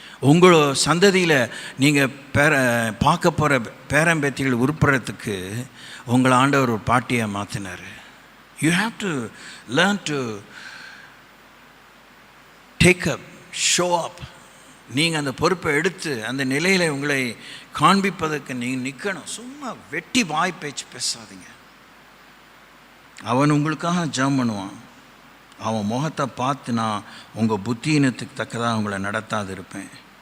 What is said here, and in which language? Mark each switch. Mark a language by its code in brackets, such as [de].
[ta] உங்களோட சந்ததியில் நீங்கள் பார்க்க போகிற பேரம்பேத்திகள் உருப்படுறதுக்கு உங்களை ஆண்டவர் ஒரு பாட்டியாக மாற்றினார். [en] You have to learn to take up, show up. [ta] நீங்கள் அந்த பொறுப்பை எடுத்து அந்த நிலையில் உங்களை காண்பிப்பதற்கு நீங்கள் நிற்கணும். சும்மா வெட்டி வாய் பேச்சு பேசாதீங்க. அவன் உங்களுக்காக ஜெபம் பண்ணுவான். அவன் முகத்தை பார்த்து நான் உங்கள் புத்தியினத்துக்கு தக்கதாக உங்களை நடத்தாது இருப்பேன்.